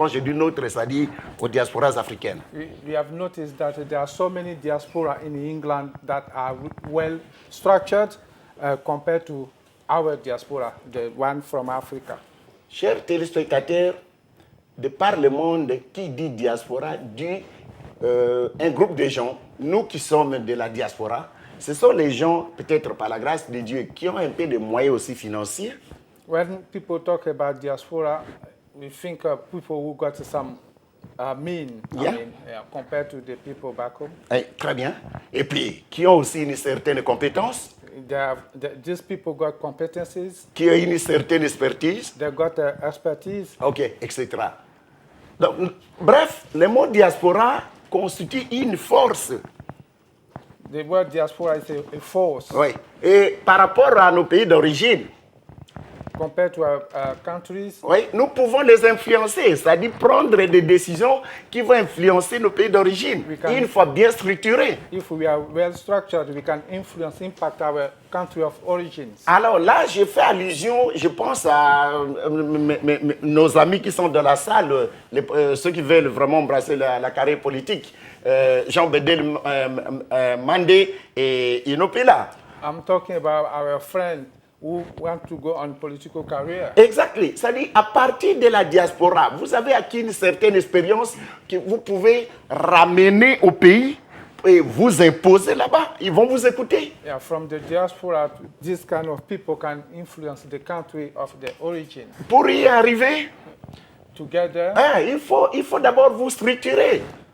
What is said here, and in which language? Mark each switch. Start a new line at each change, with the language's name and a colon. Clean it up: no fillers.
French: Quand je dis nôtre, c'est-à-dire aux diasporas africaines.
English: We have noticed that there are so many diaspora in England that are well structured compared to our diaspora, the one from Africa.
French: Chers téléspectateurs, de par le monde, qui dit diaspora dit un groupe de gens, nous qui sommes de la diaspora, ce sont les gens, peut-être par la grâce de Dieu, qui ont un peu de moyens aussi financiers.
English: When people talk about diaspora, we think of people who got some Yeah. compared to the people back home.
French: Très bien. Et puis, qui ont aussi une certaine compétence,
English: These people got competencies,
French: qui ont une certaine expertise,
English: they got expertise.
French: ok, etc. Donc, bref, le mot diaspora constitue une force.
English: The word diaspora is a force
French: Oui. Et par rapport à nos pays d'origine,
English: compared to our countries.
French: oui, nous pouvons les influencer, c'est-à-dire prendre des décisions qui vont influencer nos pays d'origine,
English: We can-
French: une fois bien structurés.
English: If we are well structured, we can impact our country of origins.
French: Alors là, je fais allusion, je pense à nos amis qui sont dans la salle, ceux qui veulent vraiment embrasser la carrière politique, Jean Bedel Mandé et Inopela.
English: I'm talking about our friends who want to go on political career. Exactly.
French: C'est-à-dire, à partir de la diaspora, vous avez acquis une certaine expérience que vous pouvez ramener au pays et vous imposer là-bas. Ils vont vous écouter.
English: Yeah, from the diaspora, this kind of people can influence the country of their origin.
French: Pour y arriver,
English: Together,
French: il faut d'abord vous structurer.